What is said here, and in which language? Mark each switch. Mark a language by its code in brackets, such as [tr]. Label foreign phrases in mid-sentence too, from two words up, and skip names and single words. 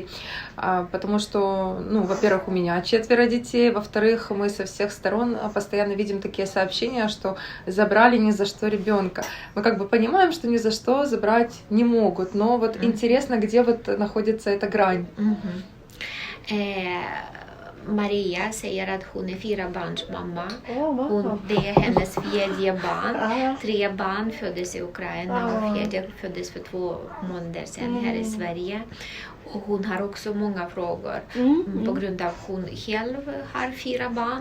[ru] Потому что, ну, во-первых, у меня 4 детей, во-вторых, мы со всех сторон постоянно видим такие сообщения, что забрали ни за что ребенка. Мы как бы понимаем, что ни за что забрать не могут, но вот интересно, где вот находится эта грань. [sv] Maria säger att hon är 4 barns mamma. Wow. Det är hennes 4:e barn. Ja. 3 barn föddes i Ukraina och 4 föddes för 2 månader sedan här i Sverige. Och hon har också många frågor på grund av att hon själv har 4 barn.